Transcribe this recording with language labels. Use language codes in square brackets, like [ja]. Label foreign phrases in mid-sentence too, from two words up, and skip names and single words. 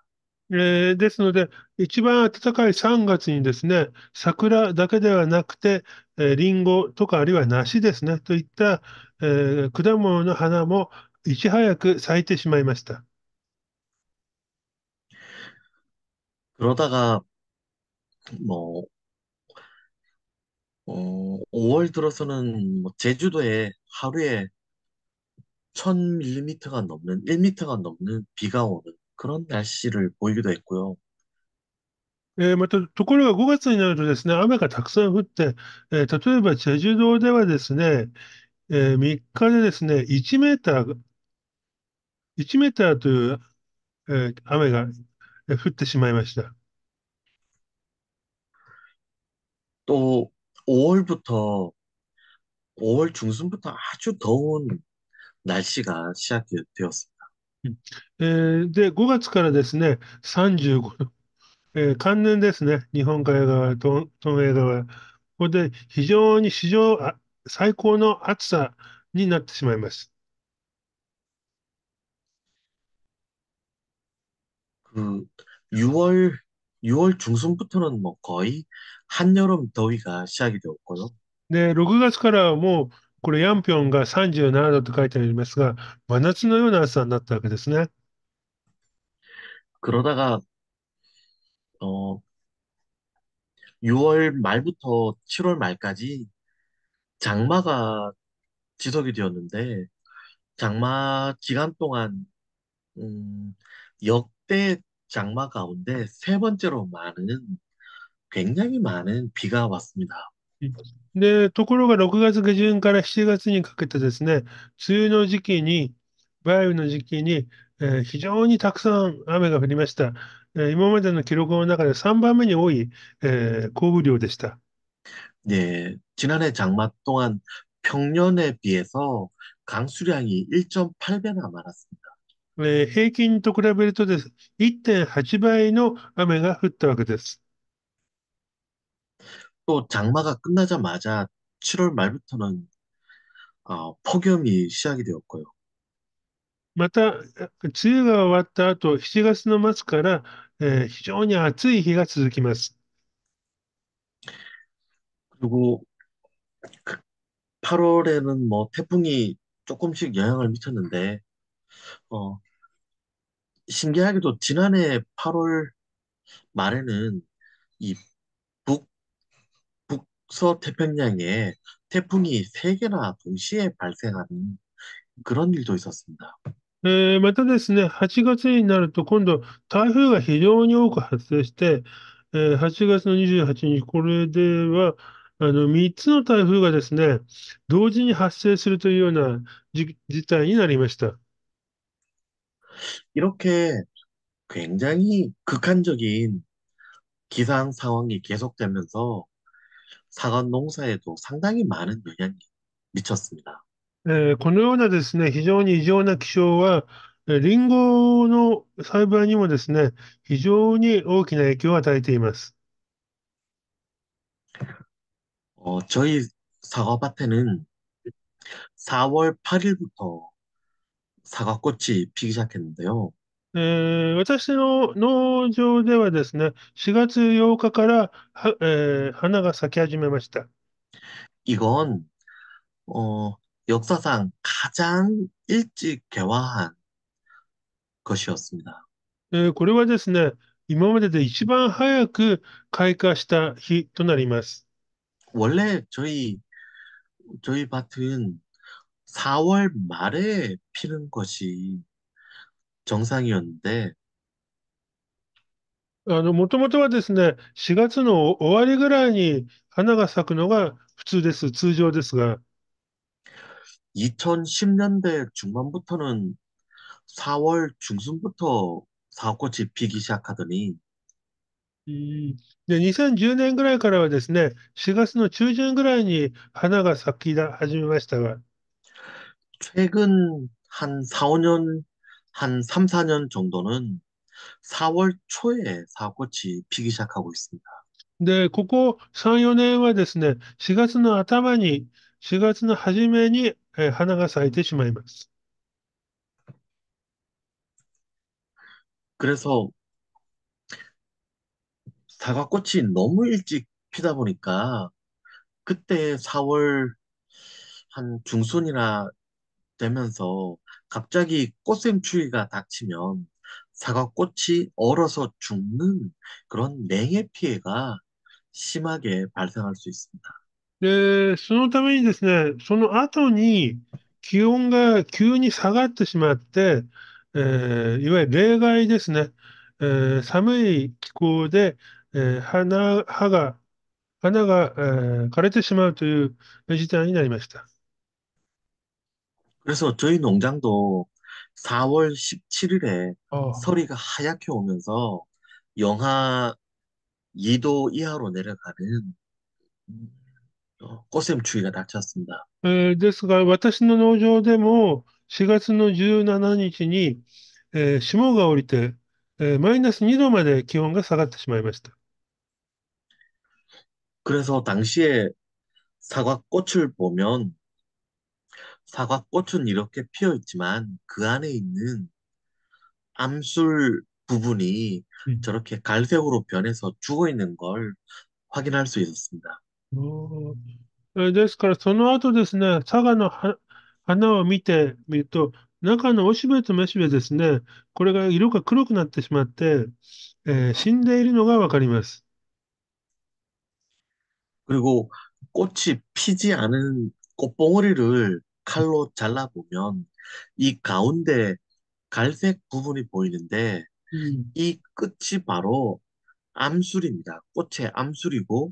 [ja] ですので、一番暖かい3月にですね、桜だけではなくて、リンゴとかあるいは梨ですね、といった、果物の花もいち早く咲いてしまいました。 [ko] 그러다가 뭐 5월 들어서는 뭐 제주도에 하루에 1000ml가 넘는 1m가 넘는 비가 오는 그런 날씨를 보이기도 했고요. [ja] また、ところが5月になるとですね、雨がたくさん降って、例えば、チェジュ島ではですね、3日でですね、1メーター、1メーターという、雨が降ってしまいました。 [ko] 또 5월부터 5월 중순부터 아주 더운 날씨가 시작되었습니다. [ja] うんで、5月からですね、35度、関連ですね、日本海側、東映側、ここで非常に史上最高の暑さになってしまいます。 [ko] 그 6월 6월 중순부터는 뭐 거의 한여름 더위가 시작이 되었고요. [ja] で、6月からはもう、これ、ヤンピョンが37度と書いてありますが、真夏のような暑さになったわけですね。 [ko] 그러다가 어 6월 말부터 7월 말까지 장마가 지속이 되었는데 장마 기간 동안 음, 역대 장마 가운데 세 번째로 굉장히 많은 비가 왔습니다. [ja] で、ところが6月下旬から7月にかけてですね、梅雨の時期に、梅雨の時期に、非常にたくさん雨が降りました。今までの記録の中で3番目に多い、降雨量でした。 [ko] 네, 지난해 장마 동안 평년에 비해서 강수량이 1.8배나 많았습니다. [ja] 平均と比べるとです、1.8倍の雨が降ったわけです。 [ko] 또 장마가 끝나자마자 7월 말부터는 폭염이 시작이 되었고요. [ja] また、梅雨が終わった後、7月の末から、非常に暑い日が続きます。 [ko] 그리고 8월에는 뭐 태풍이 조금씩 영향을 미쳤는데 어, 신기하게도 지난해 8월 말에는 이 북, 북서태평양에 태풍이 세개나 동시에 발생하는 그런 일도 있었습니다. [ja] またですね、8月になると、今度、台風が非常に多く発生して、8月の28日、これでは、3つの台風がですね、同時に発生するというような事態になりました。 [ko] 이렇게 굉장히 극한적인 기상 상황이 계속되면서 사과 농사에도 상당히 많은 영향이 미쳤습니다. [ja] このようなですね、非常に異常な気象は、リンゴの栽培にもですね、非常に大きな影響を与えています。 [ko] 저희 사과밭에는 4월 8일부터 사과꽃이 피기 시작했는데요. [ja] 私の農場ではですね、4月8日から花が咲き始めました。 [ko] 이건 어, 역사상 가장 일찍 개화한 것이었습니다. [ja] これはですね、今までで一番早く開花した日となります。 [ko] 원래 저희 밭은 4월 말에 피는 것이 정상이었는데 [ja] もともとはですね、4月の終わりぐらいに花が咲くのが普通です、通常ですが、 [ko] 2010년대 중반부터는 4월 중순부터 사과꽃이 피기 시작하더니 [ja] で、2010年ぐらいからはですね、4月の中旬ぐらいに花が咲き始めましたが、 [ko] 최근 한 4, 5년, 한 3, 4년 정도는 4월 초에 사과꽃이 피기 시작하고 있습니다. [ja] で、ここ3、4年はですね、4月の頭に、4月の初めに花が咲いてしまいます。 [ko] 그래서 사과꽃이 너무 일찍 피다 보니까 그때 4월 한 중순이나 되면서 갑자기 꽃샘추위가 닥치면 사과꽃이 얼어서 죽는 그런 냉해 피해가 심하게 발생할 수 있습니다. [ja] で、そのためにですね、その後に気温が急に下がってしまって、いわゆる冷害ですね、寒い気候で、花が、枯れてしまうという事態になりました。 [ko] 그래서 저희 농장도 4월 17일에 ああ 서리가 하얗게 오면서 영하 2도 이하로 내려가는 꽃샘추위가 닥쳤습니다. [ja] ですが、私の農場でも4月の17日にちに、 霜が降りて、マイナス2度まで気温が下がってしまいました。 [ko] 그래서 당시에 사과꽃을 보면 사과꽃은 이렇게 피어 있지만 그 안에 있는 암술 부분이 うん。 저렇게 갈색으로 변해서 죽어 있는 걸 확인할 수 있었습니다. おー。 [ja] ですから、その後ですね、佐賀の花を見てみると、中のおしべとめしべですね、これが色が黒くなってしまって、死んでいるのがわかります。 [ko] 그리고 꽃이 피지 않은 꽃봉오리를 칼로 잘라보면 이 가운데 갈색 부분이 보이는데 うん。 이 끝이 바로 암술입니다. 꽃의 암술이고